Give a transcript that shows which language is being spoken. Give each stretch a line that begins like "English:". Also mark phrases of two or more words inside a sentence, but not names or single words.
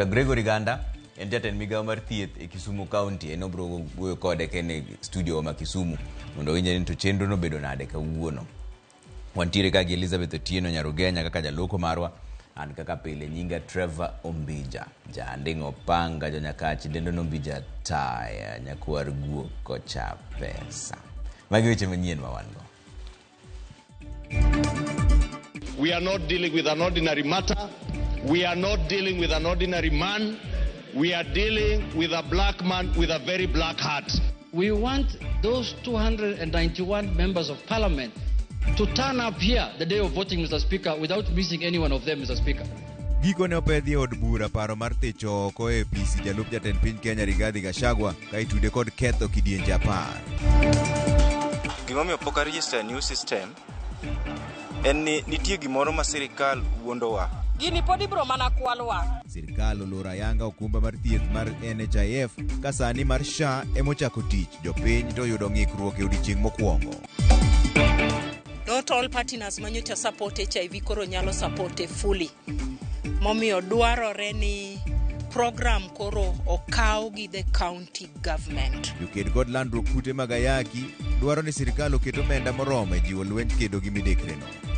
Luo (Kenya and Tanzania): Gregory Ganda en jatend migawo mar thieth e Kisumu County en obro wuoyo kode kene studio ma Kisumu mondo winje ni to chenro no bedo nade kawuono. Wantiere ka gi Elizabeth Otieno Nyarugenya kaka jaloko marwa an kaka pile nyinga Trevor Ombija jandingo panga janyakachi dendo Ombija taya nyakwar guo kocha pesa magi weche manyien ma wango.
English: We are not dealing with an ordinary matter. We are not dealing with an ordinary man. We are dealing with a black man with a very black heart. We want those 291 members of parliament to turn up here the day of voting, Mr. Speaker, without missing any one of them, Mr. Speaker.
Luo (Kenya and Tanzania): Giko ne opedhi od bura paro mar techo oko e PC jalup jatend piny Kenya Rigathi Gachagua ka itude kod ketho kidienje 10. Gimomiyo pok register new system en ni nitie gimoro ma sirikal wuondowa. Gini podi bro mana kwalwa. Sirikal oloro ayanga okumba mar thieth mar NHIF ka sani mar SHA emochako tich jopiny to yudo ng'ikruok e odiechieng' mokwongo.
English: Not all partners manyocha support HIV
Luo (Kenya and Tanzania): koro nyalo
English: support fully.
Luo (Kenya and Tanzania): Momiyo dwarore ni program koro okaw gi
English: the county government.
Luo (Kenya and Tanzania): Joked kod landruok kute mag ayaki dwaro ni sirikal oket omenda moromo e jiwo lwenj kedo gi midekre no.